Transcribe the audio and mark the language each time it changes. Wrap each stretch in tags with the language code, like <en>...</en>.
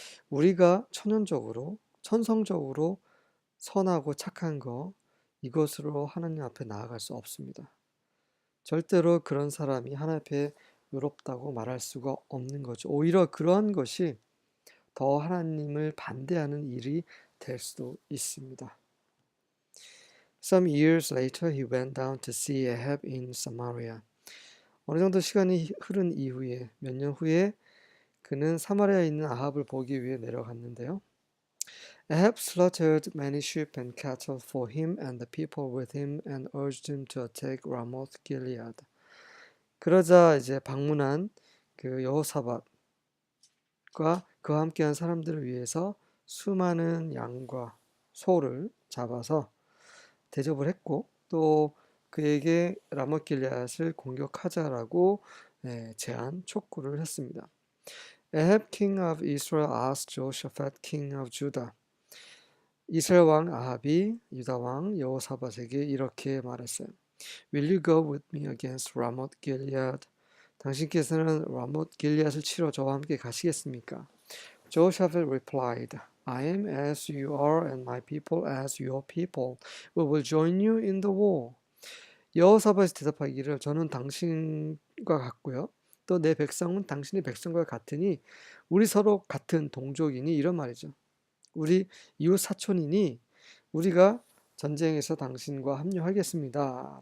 <ko>우리가 천성적으로 선하고 착한 거, 이것으로 하나님 앞에 나아갈 수 없습니다. 절대로 그런 사람이 하나님 앞에 의롭다고 말할 수가 없는 거죠. 오히려 그러한 것이 더 하나님을 반대하는 일이 될 수도 있습니다.</ko> <en>Some years later, he went down to see Ahab in Samaria.</en> <ko>어느 정도 시간이 흐른 이후에, 몇 년 후에 그는 사마리아에 있는 아합을 보기 위해 내려갔는데요.</ko> <en>Ahab slaughtered many sheep and cattle for him and the people with him and urged him to attack Ramoth Gilead.</en> <ko>그러자 이제 방문한 그 여호사밧과 그와 함께한 사람들을 위해서 수많은 양과 소를 잡아서 대접을 했고 또 그에게 라모th 길앗을 공격하자라고 촉구를 했습니다.</ko> <en>Ahab king of Israel asked Jehoshaphat king of Judah.</en> <ko>이스라엘 왕 아합이 유다 왕 여호사밧에게 이렇게 말했어요.</ko> <en>Will you go with me against Ramoth Gilead?</en> <ko>당신께서는 라모th 길앗을 치러 저와 함께 가시겠습니까?</ko> <en>Jehoshaphat replied, I am as you are and my people as your people. We will join you in the war.</en> <ko>여호사밧이 대답하기를 저는 당신과 같고요. 또 내 백성은 당신의 백성과 같으니 우리 서로 같은 동족이니 이런 말이죠. 우리 이웃 사촌이니 우리가 전쟁에서 당신과 합류하겠습니다.</ko>